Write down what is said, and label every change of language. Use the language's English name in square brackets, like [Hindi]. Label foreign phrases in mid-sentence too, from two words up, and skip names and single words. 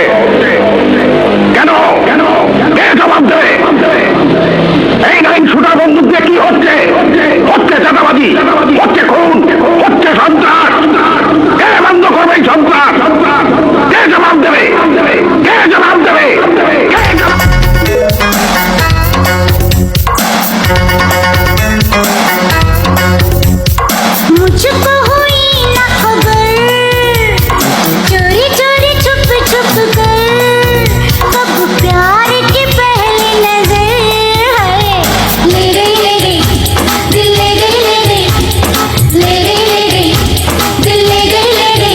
[Bangla] কেন? কে জবাব দেবে? এই 9 শুটার বন্দুক দিয়ে কি হচ্ছে? হচ্ছে চাঁদাবাজি, হচ্ছে খুন, হচ্ছে সন্ত্রাস। কে বন্ধ করবে এই সন্ত্রাস? কে জবাব দেবে? কে জবাব দেবে? কে জবাব? [Hindi] मुझको हुई ना खबर, चोरी चोरी छुप छुप कर, कब प्यार की पहली नजर है, ले गई दिल ले गई, ले गई दिल ले गई।